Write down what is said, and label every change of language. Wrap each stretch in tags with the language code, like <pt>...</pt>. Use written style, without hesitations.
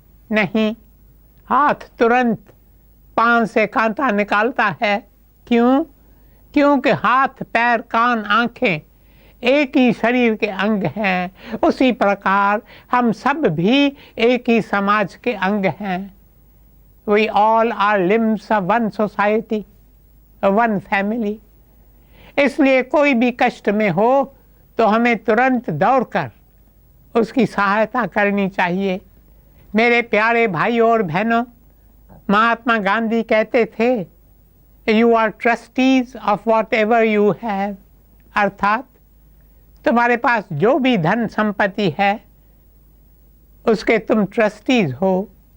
<hi>नहीं, हाथ तुरंत पाँव से कांटा निकालता है। क्यों? क्योंकि हाथ, पैर, कान, आँखें एक ही शरीर के अंग हैं। उसी प्रकार हम सब भी एक ही समाज के अंग हैं।</hi> <en>We all are limbs of one society, one family.</en> <hi>इसलिए कोई भी कष्ट में हो तो हमें तुरंत दौड़कर उसकी सहायता करनी चाहिए। मेरे प्यारे भाइयों और बहनों, महात्मा गांधी कहते थे,</hi> <en>you are trustees of whatever you have,</en> <hi>अर्थात तुम्हारे पास जो भी धन संपत्ति है उसके तुम ट्रस्टीज हो।</hi>